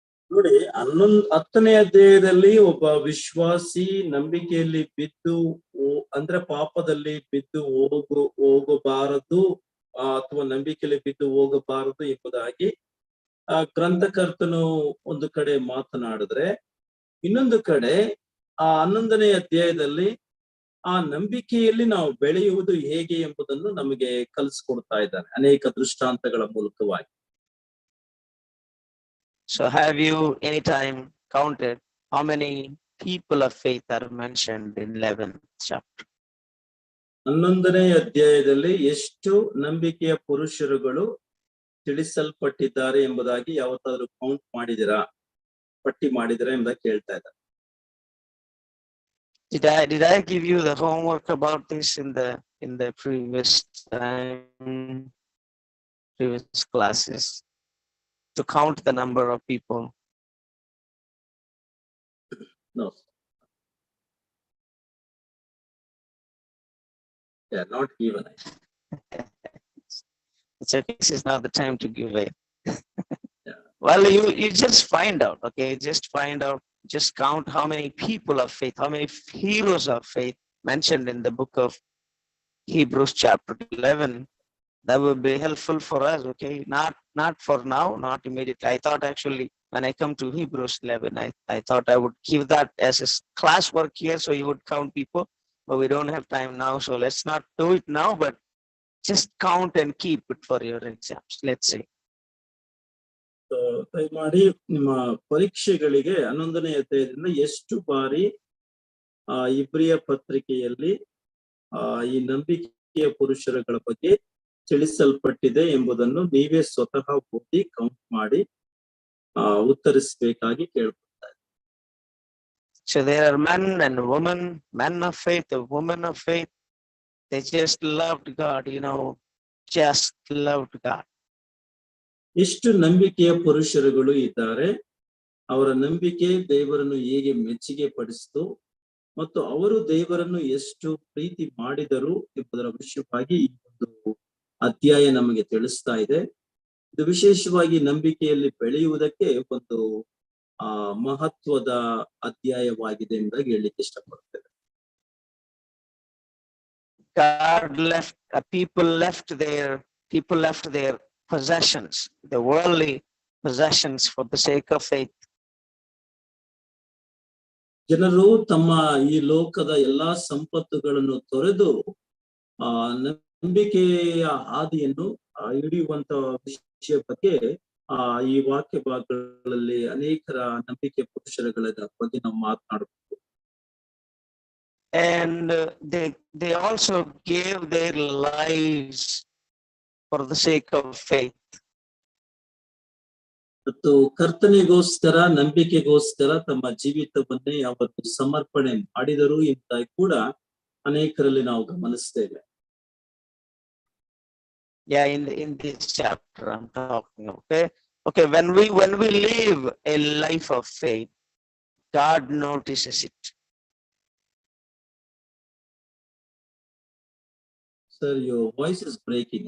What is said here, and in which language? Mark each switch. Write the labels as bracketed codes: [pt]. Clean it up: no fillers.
[kn] ನೋಡಿ, 10ನೇ ಅಧ್ಯಾಯದಲ್ಲಿ ಒಬ್ಬ ವಿಶ್ವಾಸಿ ನಂಬಿಕೆಯಲ್ಲಿ ಬಿದ್ದು ಅಂದ್ರೆ ಪಾಪದಲ್ಲಿ ಬಿದ್ದು ಹೋಗಬಾರದು ಅಥವಾ ನಂಬಿಕೆಯಲ್ಲಿ ಬಿದ್ದು ಹೋಗಬಾರದು ಎಂಬುದಾಗಿ ಗ್ರಂಥಕರ್ತನು ಒಂದು ಕಡೆ ಮಾತನಾಡಿದ್ರೆ, ಇನ್ನೊಂದು ಕಡೆ ಆ 11ನೇ ಅಧ್ಯಾಯದಲ್ಲಿ ಆ ನಂಬಿಕೆಯಲ್ಲಿ ನಾವು ಬೆಳೆಯುವುದು ಹೇಗೆ ಎಂಬುದನ್ನು ನಮಗೆ ಕಲಿಸ್ಕೊಡ್ತಾ ಇದ್ದಾನೆ ಅನೇಕ ದೃಷ್ಟಾಂತಗಳ ಮೂಲಕವಾಗಿ. [en] So have you anytime counted how many people of faith are mentioned in 11th chapter? [kn] 11ನೇ ಅಧ್ಯಾಯದಲ್ಲಿ ಎಷ್ಟು ನಂಬಿಕೆಯ ಪುರುಷರುಗಳು ತಿಳಿಸಲ್ಪಟ್ಟಿದ್ದಾರೆ ಎಂಬುದಾಗಿ ಯಾವತ್ತಾದ್ರೂ ಕೌಂಟ್ ಮಾಡಿದಿರಾ, ಪಟ್ಟಿ ಮಾಡಿದಿರಾ ಎಂಬುದಾಗಿ ಕೇಳ್ತಾ ಇದ್ದಾರೆ. [en] Did I give you the homework about this in the in the previous time, previous classes, to count the number of people. No. Yeah, not given. It's okay, this is not the time to give away. Yeah. Well, you just find out, okay? Just find out, just count how many people of faith, how many heroes of faith mentioned in the book of Hebrews chapter 11. That would be helpful for us, okay? Not for now, not immediately. I thought actually when I come to Hebrews 11, I thought I would give that as a class work here, so you would count people, but we don't have time now, so let's not do it now, but just count and keep it for your exams. Let's see. [kn] ದಯಮಾಡಿ ನಿಮ್ಮ ಪರೀಕ್ಷೆಗಳಿಗೆ 11ನೇ ಅಧ್ಯಾಯದಿಂದ ಎಷ್ಟು ಬಾರಿ ಇಬ್ರಿಯ ಪತ್ರಿಕೆಯಲ್ಲಿ ಈ ನಂಬಿಕೆಯ ಪುರುಷರುಗಳ ಬಗ್ಗೆ ತಿಳಿಸಲ್ಪಟ್ಟಿದೆ ಎಂಬುದನ್ನು ನೀವೇ ಸ್ವತಃ ಓದಿ ಕೌಂಟ್ ಮಾಡಿ ಉತ್ತರಿಸಬೇಕಾಗಿ ಕೇಳ್ಕೊಳ್ತಾರೆ. [en] So there are men and women, men of faith, women of faith. They just loved God, just loved God. [kn] ಎಷ್ಟು ನಂಬಿಕೆಯ ಪುರುಷರುಗಳು ಇದ್ದಾರೆ, ಅವರ ನಂಬಿಕೆ ದೇವರನ್ನು ಹೇಗೆ ಮೆಚ್ಚುಗೆ ಪಡಿಸಿತು ಮತ್ತು ಅವರು ದೇವರನ್ನು ಎಷ್ಟು ಪ್ರೀತಿ ಮಾಡಿದರು ಎಂಬುದರ ವಿಷಯವಾಗಿ ಈ ಒಂದು ಅಧ್ಯಾಯ ನಮಗೆ ತಿಳಿಸ್ತಾ ಇದೆ. ಇದು ವಿಶೇಷವಾಗಿ ನಂಬಿಕೆಯಲ್ಲಿ ಬೆಳೆಯುವುದಕ್ಕೆ ಒಂದು ಮಹತ್ವದ ಅಧ್ಯಾಯವಾಗಿದೆ ಎಂಬುದಾಗಿ ಹೇಳಲಿಕ್ಕೆ ಇಷ್ಟಪಡ್ತೇವೆ. [en] God left, people left their possessions, the worldly possessions, for the sake of faith. [kn] ಜನರು ತಮ್ಮ ಈ ಲೋಕದ ಎಲ್ಲಾ ಸಂಪತ್ತುಗಳನ್ನು ತೊರೆದು ನಂಬಿಕೆಯ ಹಾದಿಯನ್ನು ಹಿಡಿಯುವಂತ ವಿಷಯ ಬಗ್ಗೆ ಈ ವಾಕ್ಯ ಭಾಗಗಳಲ್ಲಿ ಅನೇಕರ ನಂಬಿಕೆ ಪುರುಷರುಗಳ ಬಗ್ಗೆ ನಾವು ಮಾತನಾಡಬಹುದು. [en] And they also gave their lives for the sake of faith. [kn] ಮತ್ತು ಕರ್ತನಿಗೋಸ್ಕರ, ನಂಬಿಕೆಗೋಸ್ಕರ ತಮ್ಮ ಜೀವಿತವನ್ನೇ ಅವತ್ತು ಸಮರ್ಪಣೆ ಮಾಡಿದರು ಅಂತ ಕೂಡ ಅನೇಕರಲ್ಲಿ ನಾವು ಗಮನಿಸ್ತೇವೆ. [en] Yeah, in this chapter I'm talking, okay, when we live a life of faith, God notices it. Sir, your voice is breaking.